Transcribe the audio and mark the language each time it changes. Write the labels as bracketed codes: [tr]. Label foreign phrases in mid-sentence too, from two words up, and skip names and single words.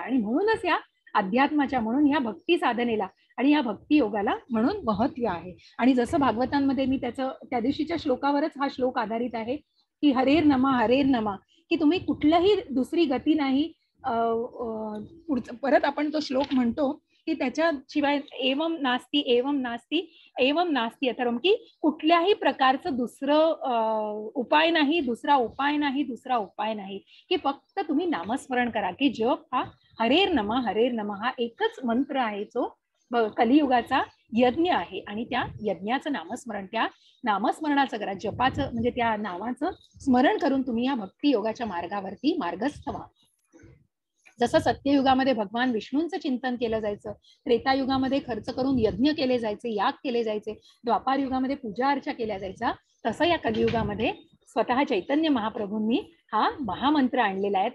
[mr] आणि म्हणूनच या अध्यात्माच्या, म्हणून या भक्ती साधनेला आणि या भक्ती योगाला म्हणून महत्व आहे. आणि जसं भागवतांमध्ये मी त्याचं त्या दिवशीच्या श्लोकावरच हा श्लोक आधारित आहे की [sa] हरेर नमा हरेर नमा, [mr] की तुम्ही कुठल्याही दुसरी गती नाही. पुढचं परत आपण तो श्लोक म्हणतो की त्याच्याशिवाय [sa] एवम नास्ती एवम नास्ती एवम नास्ती अथर्वम, [mr] की कुठल्याही प्रकारचं दुसरं उपाय नाही, दुसरा उपाय नाही, दुसरा उपाय नाही, की फक्त तुम्ही नामस्मरण करा, की जप हा [sa] हरेर नमः [mr] हा एकच मंत्र आहे जो कलियुगाचा यज्ञ आहे. आणि त्या यज्ञाचं नामस्मरण, त्या नामस्मरणाचं करा, जपाचं म्हणजे त्या नावाचं स्मरण करून तुम्ही या भक्ती योगाच्या मार्गावरती मार्गस्थ व्हा. जसं सत्ययुगामध्ये भगवान विष्णूंचं चिंतन केलं जायचं, त्रेतायुगामध्ये खर्च करून यज्ञ केले जायचे, याग केले जायचे, द्वापार युगामध्ये पूजा अर्चा केल्या जायचा, तसं या कलियुगामध्ये स्वतः चैतन्य महाप्रभूंनी हा महामंत्र आणलेला आहे.